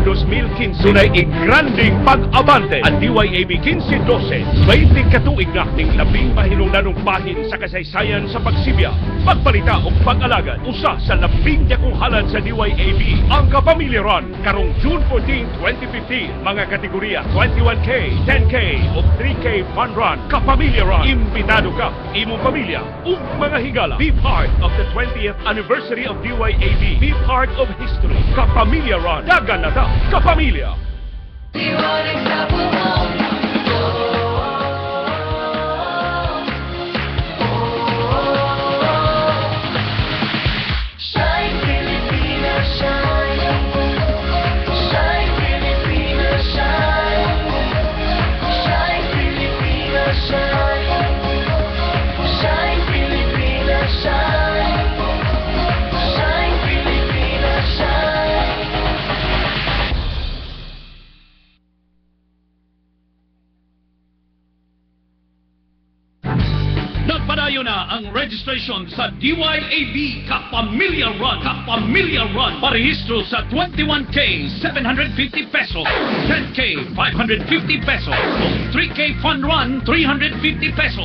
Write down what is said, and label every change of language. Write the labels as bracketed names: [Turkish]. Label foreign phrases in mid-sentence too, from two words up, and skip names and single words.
[Cebuano] taong 2015 dunay igranding pag-abante ang DYAB 1512, 20 katuig na ning labing mahinungdanong bahin sa kasaysayan sa pagsibya, pagbalita o pag-alagad. Usa sa labing dakong halad sa DYAB ang Kapamilya Run karong June 14, 2015. Mga kategorya 21K, 10K o 3K Fun Run. Kapamilya Run. Imbitado ka, imong pamilya ug mga higala. [English] Be part of the 20th anniversary of DYAB. Be part of history. Kapamilya Run. Dagan na ta, Kapamilya. Shine, Pilipinas, shine. Shine, Pilipinas, shine. Shine, Pilipinas, shine. Shine, Pilipinas, shine. Shine, Pilipinas, shine. [Cebuano] Nagpadayo na ang registration sa DYAB Kapamilya Run. Kapamilya Run. Parehistro sa 21K, 750 pesos, 10K, 550 pesos, o 3K Fun Run, 350 pesos.